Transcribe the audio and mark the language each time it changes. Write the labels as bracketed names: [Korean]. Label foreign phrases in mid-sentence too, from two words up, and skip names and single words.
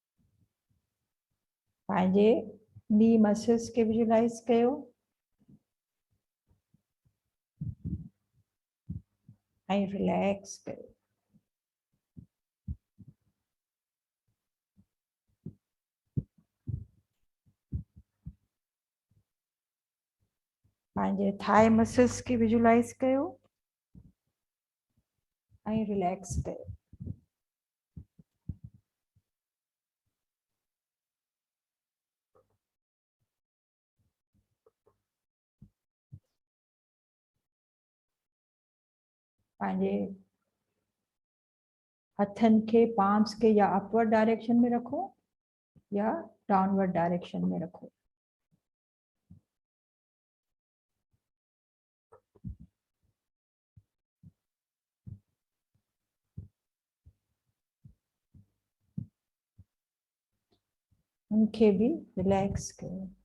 [Sindhi] पंहिंजे [English] knee muscles [Sindhi] के विजुअलाइज कयो, ऐं रिलैक्स कयो। पंहिंजे [English] thigh muscles [Sindhi] खे विजुलाइज कयो ऐं रिलैक्स कयो। पंहिंजे हथनि खे पाम्स खे या [English] upward direction [Sindhi] में रखो या [English] downward direction [Sindhi] में रखो। उनखे भी रिलैक्स कयो।